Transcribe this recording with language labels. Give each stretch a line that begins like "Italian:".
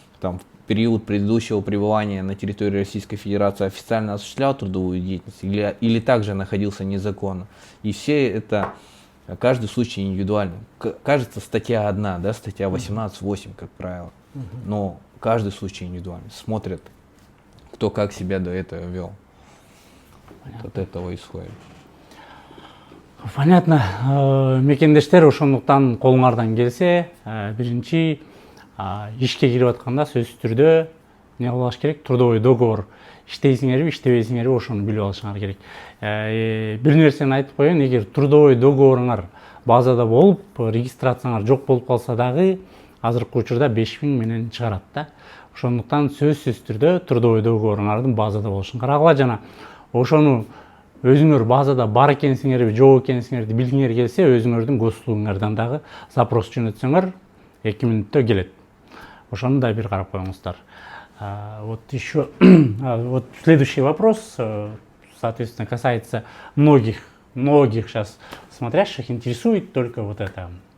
Russian: В период предыдущего пребывания на территории Российской Федерации официально осуществлял трудовую деятельность или также находился незаконно. И все это, каждый случай индивидуальный. Кажется, статья одна, статья 18.8, как правило. Но каждый случай индивидуальный. Смотрят, кто как себя до этого вел. От этого исходит. Понятно.
Kyrgyz: Мекендештер ошондуктан колуңардан келсе, биринчи ишке кирип атканда сөзсүз түрдө эмне кылыш керек? Трудовой договор иштейсиңерби, иштебейсиңерби ошону билип алышыңар керек. бир нерсени айтып коеюн, эгер трудовой договоруңар базада болуп, регистрацияңар жок болуп калса дагы азыркы учурда 5000 менен чыгарат да. Ошондуктан сөзсүз түрдө трудовой договоруңардын базада болушун карагыла, жана ошону өзүңөр базада бар экенсиңерби, жок экенсиңерди билгиңер келсе, өзүңөрдүн госуслугуңардан дагы запрос жөнөтсөңөр 2 мүнөттө келет. Ошону да бир карап коюңуздар.
Russian: Вот еще вот следующий вопрос, соответственно, касается многих сейчас смотрящих, интересует только вот это,